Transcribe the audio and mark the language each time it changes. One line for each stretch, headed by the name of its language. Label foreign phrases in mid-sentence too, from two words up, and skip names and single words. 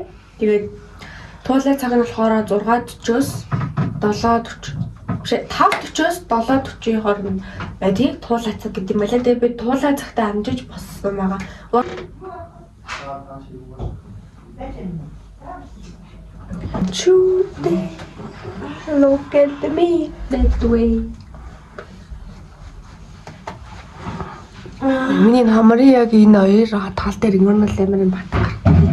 Mongolian: Тэгээд туулай цаг нь болохоор 6:40-оос 7:40 5:40-оос 7:40-ийн хооронд байдгийг туулай цаг гэдэг юм байлаа. Тэгээд би туулай цагтаа амжиж боссон байгаа.
English: Чүдэ look at me that way.
Mongolian: Миний хамрын яг энэ хоёр тал дээр ингэрнэл амар юм бат гардаг.